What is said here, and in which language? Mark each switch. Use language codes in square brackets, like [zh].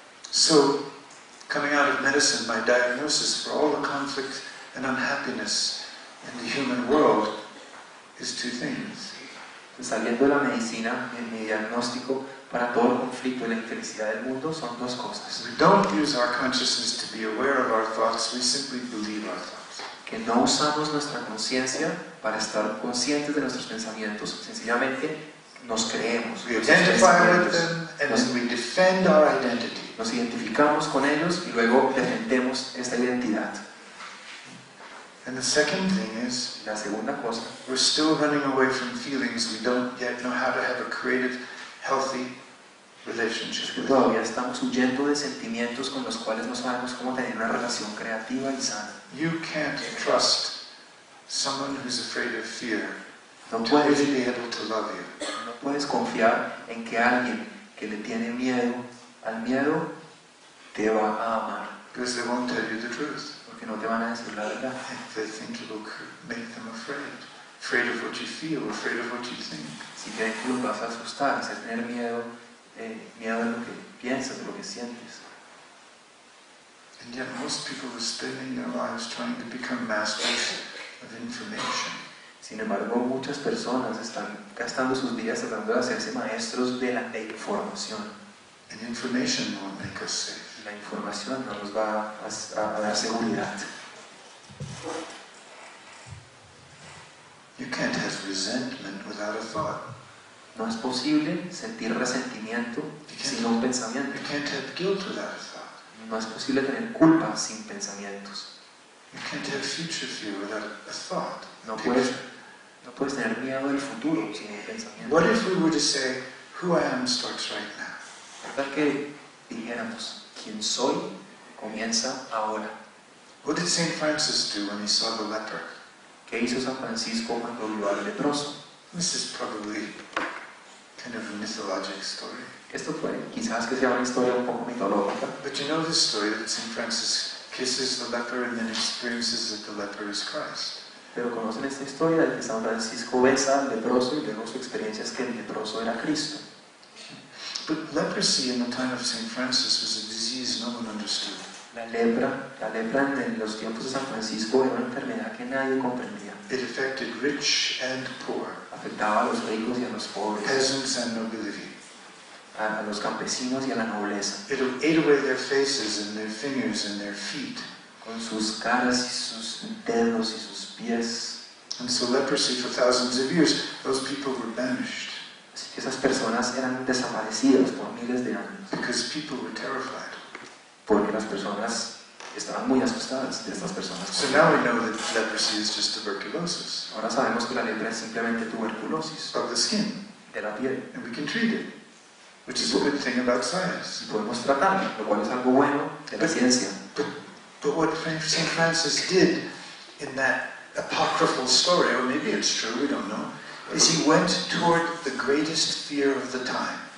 [en] So, coming out of medicine, my diagnosis for all the conflict and unhappiness in the human world is two things. [es] Saliendo de la medicina, mi diagnóstico para todo el conflicto y la infelicidad del mundo son dos cosas. [en] We don't use our consciousness to be aware of our thoughts, we simply believe our thoughts. [es] Que no usamos nuestra conciencia para estar conscientes de nuestros pensamientos, sencillamente nos creemos. [en] We identify with them and then we defend our identity. [es] Nos identificamos con ellos y luego defendemos esta identidad. [en] And the second thing is, [es] La segunda cosa, [en] we're still running away from feelings. We don't yet know how to have a creative, healthy relationship with them. [es] todavía estamos huyendo de sentimientos con los cuales no sabemos cómo tener una relación creativa y sana. [en] You can't trust someone who's afraid of fear [es] No [en] to [es] puedes, [en] really be able to love you. [es] no puedes confiar en que alguien que le tiene miedo al miedo te va a amar, [en] Because they won't tell you the truth. [es] porque no te van a decir la verdad. [en] They think it will make them afraid. Afraid of what you feel, afraid of what you think. [es] Si creen que los vas a asustar, hacer tener miedo, miedo de lo que piensas, de lo que sientes. [en] And yet most people are spending their lives trying to become masters of information. [es] Sin embargo, muchas personas están gastando sus días tratando de hacerse maestros de la información. [en] And information won't make us safe. [es] La información no nos va a dar seguridad. [en] You can't have resentment without a thought. [es] No es posible sentir resentimiento sin un pensamiento. [en] You can't have guilt without a thought. [es] No es posible tener culpa sin pensamientos. [en] You can't have future fear without a thought. [es] No puedes tener miedo del futuro sin un pensamiento. [en] What if we were to say, who I am starts right now? [es] ¿Verdad que dijéramos, quién soy comienza ahora? [en] What did St. Francis do when he saw the leper? [es] ¿Qué hizo San Francisco cuando vio al leproso? [en] This is probably kind of a mythologic story. [es] Esto quizás que sea una historia un poco mitológica, [en] But you know this story that St. Francis kisses the leper and then experiences that the leper is Christ. [es] pero conocen esta historia de que San Francisco besa al leproso y luego su experiencia es que el leproso era Cristo. [en] But leprosy in the time of St. Francis was a disease no one understood. [es] La lepra en los tiempos de San Francisco era una enfermedad que nadie comprendía. [en] It affected rich and poor, [es] Afectaba a los ricos y a los pobres, [en] peasants and nobility. [es] a los campesinos y a la nobleza, [en] It ate away their faces and their fingers and their feet. [es] con sus caras y sus dedos y sus pies. [en] And so leprosy for thousands of years, those people were banished [es] Así que esas personas eran desaparecidas por miles de años, [en] because people were terrified. [es] porque las personas estaban muy asustadas de estas personas. [en] So now we know that leprosy is just tuberculosis [es] Ahora sabemos que la lepra es simplemente tuberculosis [en] of the skin, [es] de la piel, [en] and we can treat it, which is a good thing about science. [es] y podemos tratarla, lo cual es algo bueno de la ciencia. [en] But what St. Francis did in that apocryphal story, or maybe it's true, we don't know, is he went toward the greatest fear of the time.